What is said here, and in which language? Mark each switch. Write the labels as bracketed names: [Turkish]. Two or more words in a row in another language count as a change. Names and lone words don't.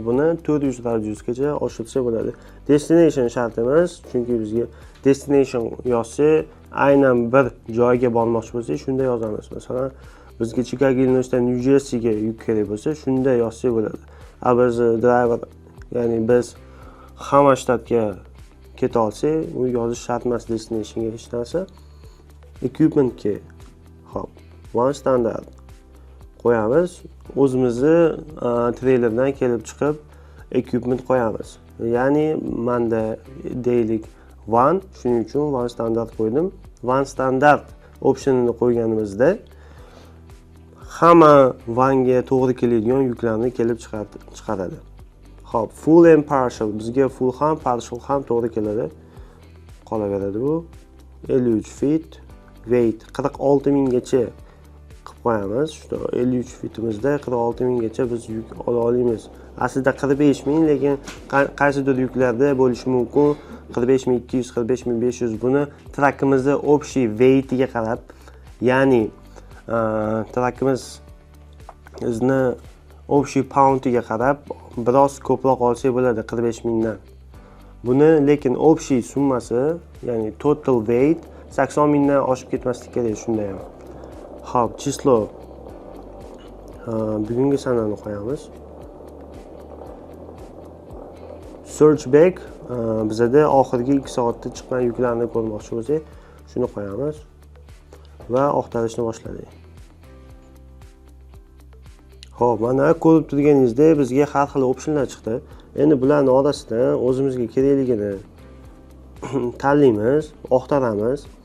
[Uzbek] Buni 400 radiusgacha oshirsa bo'ladi. Destination shart emas, chunki bizga destination yozsa, aynan bir joyga bormoqchi bo'lsak, shunda yozamiz. Masalan, bizga Chicago, Illinoisdan New Jerseyga yuk kerak bo'lsa, shunda yozsak bo'ladi. Biz driver, ya'ni biz hamma shtatga keta olsak, u yozish shart emas destinationga hech narsa. [English] Equipment key. Hop, one standard qo'yamiz. [Uzbek] O'zimizni treylerdan kelib chiqib equipment qo'yamiz. Ya'ni menda deylik one, shuning uchun [English] one standard [Uzbek] qo'ydim. [English] One standard [Uzbek] optionini qo'yganimizda hamma vanga to'g'ri keladigan yuklarni kelib chiqaradi. Hop, [English] full and partial. [Uzbek] Bizga full ham, partial ham to'g'ri keladi. Qolaveradi bu. 53 [English] feet, weight [Uzbek] 46,000 gacha qilib qo'yamiz. Shu 53 feetimizda 46,000 gacha biz yuk ola olamiz. Aslida 45,000, lekin qaysidir yuklarda bo'lishi mumkin 45,200, 45,500. Buni trakimizni общий weightiga qarab, ya'ni trakimiz bizni общий poundiga qarab biroz ko'proq olsak bo'ladi 45,000 dan. Buni lekin общий summasi, ya'ni [English] total weight [Uzbek] 80,000 dan oshib ketmaslik kerak shunda ham. Hop, chislo bugungi sanani qo'yamiz. [English] Search back [Uzbek] bizda oxirgi 2 soatda chiqqan yuklarni ko'rmoqchi bo'lsak, shuni qo'yamiz va oqtarishni boshladik. Xo'p, mana ko'rib turganingizdek bizga har xil optionlar chiqdi. Endi bularning orasidan o'zimizga kerakligini tanlaymiz, oqtaramiz.